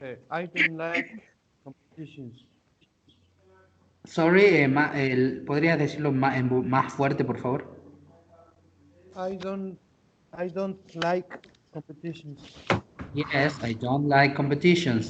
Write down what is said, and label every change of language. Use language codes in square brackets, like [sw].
[en] I don't like competitions. [es] Sorry, ¿podrías decirlo más fuerte, por favor? [en] I don't like competitions. Yes, I don't like competitions.